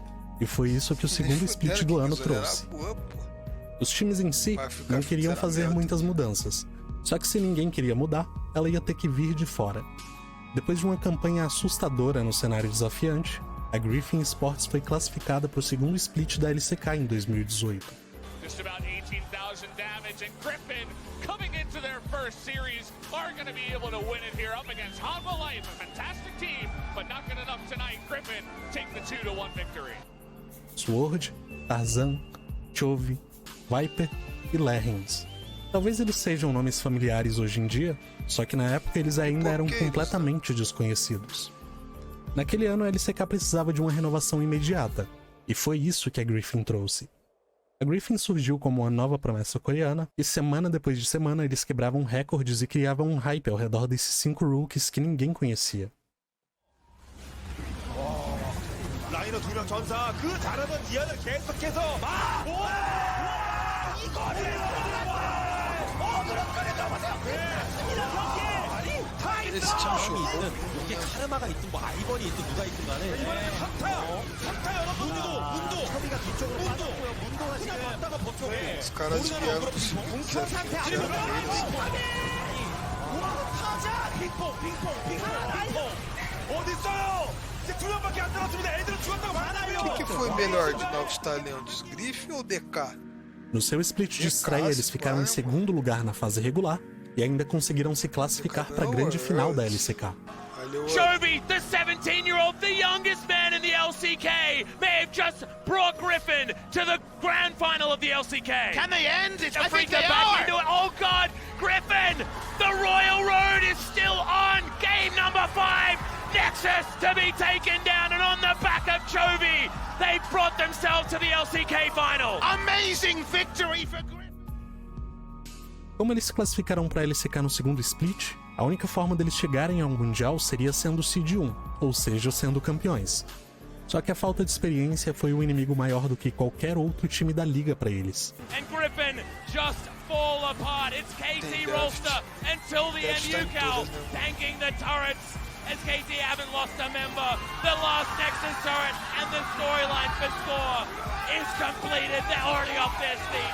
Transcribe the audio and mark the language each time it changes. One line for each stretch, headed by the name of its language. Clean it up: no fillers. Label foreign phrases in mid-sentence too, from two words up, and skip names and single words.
Portuguese: E foi isso que o segundo split do ano trouxe. Os times em si não queriam fazer muitas mudanças, só que se ninguém queria mudar, ela ia ter que vir de fora. Depois de uma campanha assustadora no cenário desafiante, a Griffin Sports foi classificada para o segundo split da LCK em 2018.
English: Just about 18,000 damage, and Griffin coming into their first series are going to be able to win it here up against Hanwha Life, a fantastic team, but not good enough tonight. Griffin take the 2-1 victory.
Portuguese: Sword, Tarzan, Chove, Viper e Lerrens. Talvez eles sejam nomes familiares hoje em dia, só que na época eles ainda eram completamente desconhecidos. Naquele ano a LCK precisava de uma renovação imediata, e foi isso que a Griffin trouxe. A Griffin surgiu como uma nova promessa coreana, e semana depois de semana eles quebravam recordes e criavam um hype ao redor desses 5 rookies que ninguém conhecia.
Korean: 라이너 2명 전사 그 잘하던 이안을 계속해서
Portuguese: Esse time chocou.
Korean: 이게 카르마가 있든 뭐 아이번이 있든 누가 있든 간에 이번에는 한타 문도 처비가 뒤쪽으로 빠졌고요. 문도가 지금 왔다가 버텨
Portuguese: Os caras vieram pro segundo desafio, tiraram eles.
Korean: 타자 핑퐁
Portuguese: O que foi melhor de Novos Talentos, Griffin ou DK? No seu split de estreia, eles ficaram em segundo lugar na fase regular e ainda conseguiram se classificar para a grande final da LCK.
English: Chovy, the 17-year-old, the youngest man in the LCK, may have just brought Griffin to the grand final of the LCK. Can they end? I think Afrika they back are! into it. Oh God, Griffin! The Royal Road is still on. Game number 5. Nexus to be taken down, and on the back of Chovy, they brought themselves to the LCK final. Amazing victory for Griffin!
Portuguese: Como eles se classificaram para a LCK no segundo split, a única forma deles chegarem ao Mundial seria sendo Seed 1, ou seja, sendo campeões. Só que a falta de experiência foi um inimigo maior do que qualquer outro time da liga para eles.
English: And Griffin just fall apart. It's KT Rolster until the end. UCal tanking the turrets as KT haven't lost a member. The last Nexus turret and the storyline for Score is completed. They're already off their feet.